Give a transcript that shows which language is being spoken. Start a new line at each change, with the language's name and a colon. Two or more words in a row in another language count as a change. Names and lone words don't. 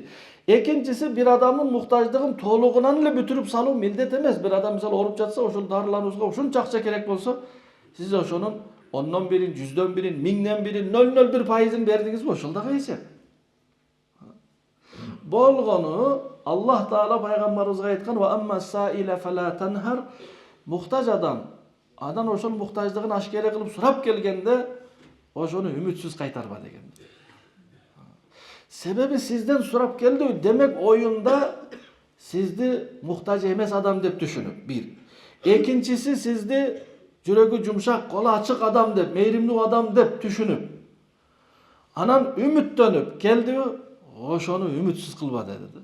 Kyrgyz: Экинчиси, бир адамдын муктаждыгын толугунан эле бүтүрүп салуу милдет эмес. Бир адам мисалы ооруп жатса, ошол дарылануусуга ушунча акча керек болсо, сиз ошонун 10дон бирин, 100дөн бирин, 1000ден бирин, 0,01% бердиңизби? Ошол дагы эсеп. Болгону Аллах Таала пайгамбарыбызга айткан:
Arabic: "وأما السائل فلا تنهر",
Kyrgyz: муктаж адам, анан ошол муктаждыгын ашкере кылып сурап келгенде, ошону үмүтсүз кайтарба деген. Себеби сизден сурап келди, демек оюнда сизди муктаж эмес адам деп түшүнүп, бир. Экинчиси, сизди жүрөгү жумшак, колу ачык адам деп, мейримдүү адам деп түшүнүп, анан үмүттөнүп келди, ошону үмүтсүз кылба деди.